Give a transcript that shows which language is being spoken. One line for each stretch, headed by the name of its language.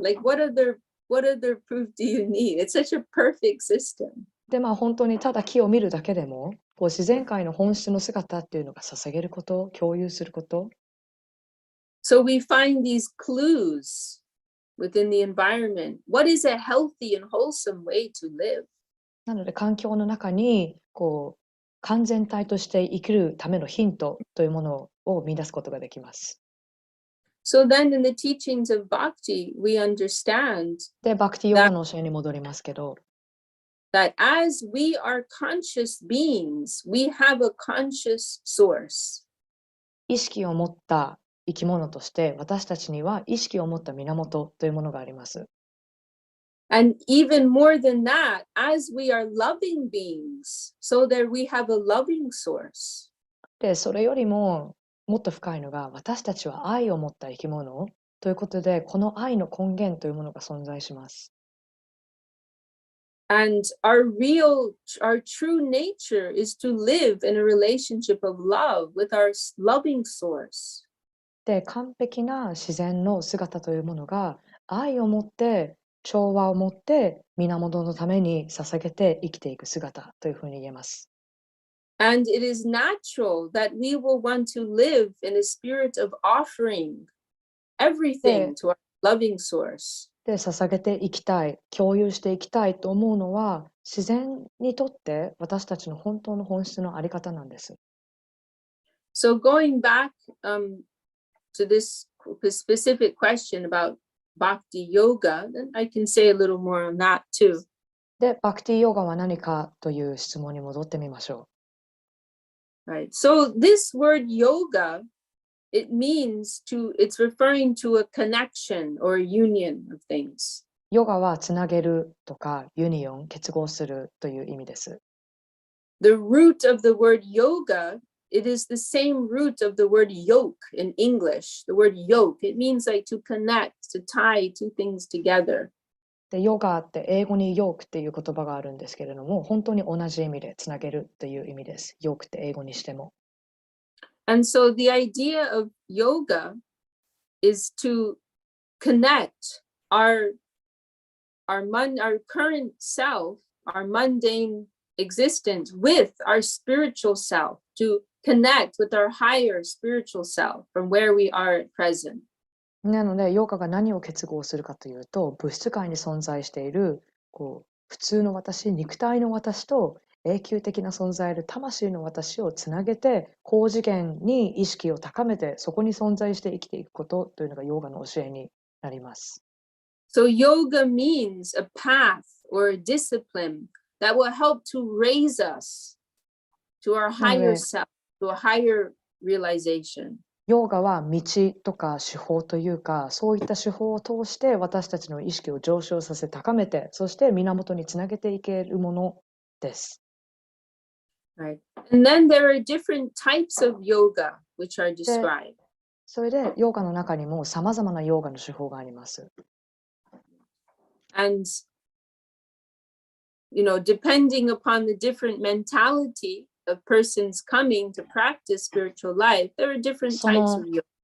English: Like, what other proof do you need? It's such a perfect system.
Japanese: で、本当にただ木を見るだけでも、自然界の本質の姿っていうのが捧げること、共有すること。
English: So we find these clues within the environment. What is a healthy and wholesome way to live?
Japanese: なので環境の中に完全体として生きるためのヒントというものを見出すことができます。
English: So then in the teachings of Bhakti, we understand
Japanese: で、バクティヨガの教えに戻りますけど、
English: that as we are conscious beings, we have a conscious source.
Japanese: 意識を持った生き物として私たちには意識を持った源というものがあります。
English: And even more than that, as we are loving beings, so that we have a loving source.
Japanese: で、それよりももっと深いのが、私たちは愛を持った生き物ということで、この愛の根源というものが存在します。
English: And our true nature is to live in a relationship of love with our loving source.
Japanese: で、完璧な自然の姿というものが愛を持って調和を持って源のために捧げて生きていく姿というふうに言えます。
English: And it is natural that we will want to live in a spirit of offering everything to our loving source.
Japanese: で、捧げていきたい、共有していきたいと思うのは自然にとって私たちの本当の本質のあり方なんです。
English: So going back to this specific question about Bhakti Yoga, then I can say a little more on that too.
Japanese: で、バクティヨガは何かという質問に戻ってみましょ
English: Right. So this word yoga, it's referring to a connection or a union of things.
Japanese: う。ヨガはつなげるとかユニオン、結合するという意味です。
English: The root of the word yoga, it is the same root of the word yoke in English. The word yoke, it means like to connect, to tie two things together.
Japanese: で、ヨガって英語にヨークっていう言葉があるんですけれども、本当に同じ意味でつなげるという意味です。ヨークって英語にしても。
English: And so the idea of yoga is to connect our current self, our mundane existence with our spiritual self, to connect with our higher spiritual self from where we are at present.
Japanese: なので、ヨガが何を結合するかというと、物質界に存在している普通の私、肉体の私と永久的な存在いる魂の私をつなげて、高次元に意識を高めて、そこに存在して生きていくことというのがヨガの教えになります。
English: So yoga means a path or a discipline that will help to raise us to our higher self, to a higher realization.
Japanese: ヨガは道とか手法というか、そういった手法を通して私たちの意識を上昇させ高めて、そして源につなげていけるものです。
English: Right. And then there are different types of yoga which are described.
Japanese: それでヨガの中にも様々なヨガの手法があります。
English: And depending upon the different mentality of persons coming to practice spiritual life, there are different types of yoga.